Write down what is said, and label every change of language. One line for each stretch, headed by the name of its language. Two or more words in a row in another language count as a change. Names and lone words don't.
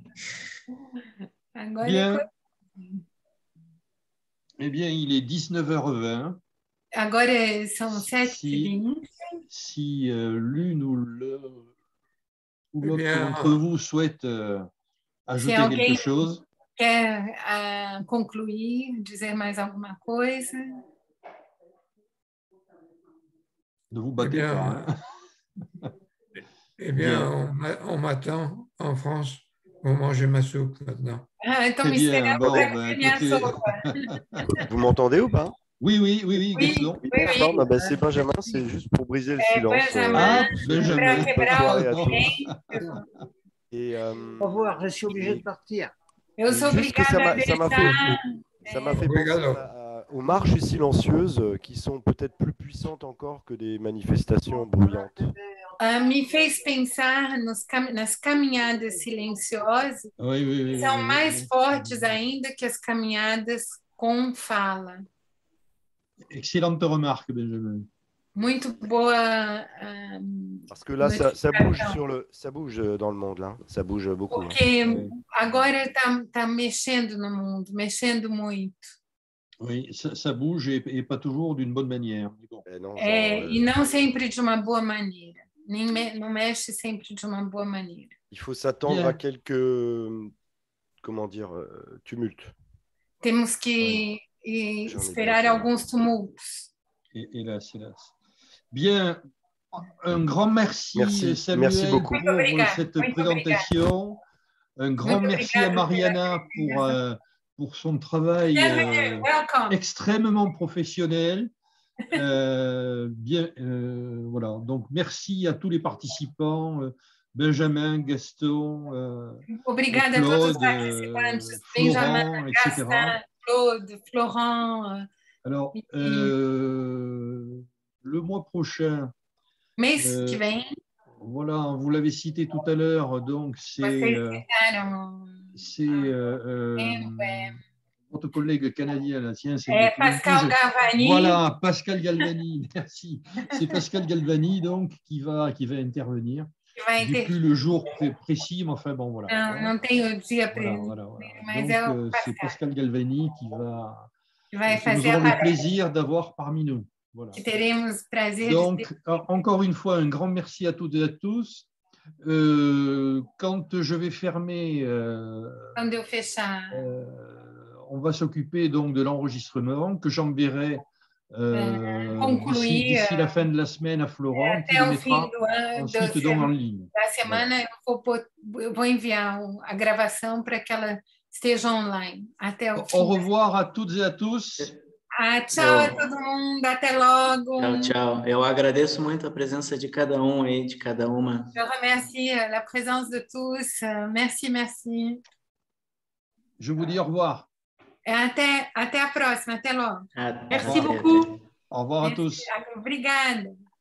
Portuguese: Agora
French: Bien. Eh bien, il est 19h20.
Portuguese: Agora são 7h20.
French: Si l'une ou l'autre d'entre vous souhaite ajouter quelque chose.
Portuguese: Quer concluir, dizer mais alguma coisa?
French: Ne vous battez pas. Eh bien, on m'attend en France pour manger ma soupe maintenant.
Portuguese: Então me
French: bien, bon, écoutez... Vous m'entendez ou pas? Oui, Gaston. Oui. C'est Benjamin, c'est juste pour briser le silence. Benjamin. Et, au revoir, je suis obligé de partir. Ça m'a fait penser aux marches silencieuses qui sont peut-être plus puissantes encore que des manifestations bruyantes.
Portuguese: Me fez pensar nas caminhadas silenciosas, que são mais fortes ainda que as caminhadas com fala.
French: Excellente remarque, Benjamin.
Portuguese: Muito boa.
French: Parce que là, ça notificação. ça bouge dans le monde, là. Ça bouge beaucoup. Hein.
Portuguese: Porque agora está mexendo no mundo, mexendo muito.
French: Oui, ça bouge et pas toujours d'une bonne manière. Mais bon. Non,
Portuguese: E não sempre de uma boa maneira. Não mexe sempre de uma boa maneira.
French: Il faut s'attendre à quelques, comment dire, tumultes.
Portuguese: Temos que esperar alguns tumultos.
French: Hélas, hélas. Bien, un grand merci, Samuel, merci beaucoup. pour cette présentation. Un grand merci à Mariana pour son travail extrêmement professionnel. Voilà. Donc, merci à tous les participants, Benjamin, Gaston,
Portuguese: Obrigada Claude, a todos os participantes, Florent, etc. Claude, Florent.
French: Alors, le mois prochain,
Portuguese: mês que vem,
French: voilà, vous l'avez cité tout à l'heure, donc c'est votre collègue canadien, là, tiens, c'est Pascal Galvani. Voilà, Pascal Galvani, merci. C'est Pascal Galvani donc qui va intervenir. Je n'ai plus le jour précis, mais enfin bon, voilà.
Portuguese: Non tenho o dia précis.
French: Voilà. Donc, c'est Pascal Galvani qui va nous aura le plaisir d'avoir parmi nous. Voilà.
Portuguese: Teremos prazer.
French: Donc, encore une fois, un grand merci à toutes et à tous. Quand je vais fermer,
Portuguese: Quando eu fechar,
French: on va s'occuper donc de l'enregistrement que j'enverrai d'ici la fin de la semaine à Florent, qui le mettra ensuite donc en ligne.
Portuguese: Da semana eu vou enviar a gravação para que ela esteja online. Até o fim.
French: Au revoir à toutes et à tous.
Portuguese: Tchau a todo mundo, até logo. Tchau. Eu agradeço muito a presença de cada um aí, de cada uma.
French: Je remercie la présence de tous. Merci. Je vous dis au revoir.
Portuguese: Até a próxima, até logo.
French: Merci beaucoup. Au revoir à tous.
Portuguese: Obrigada.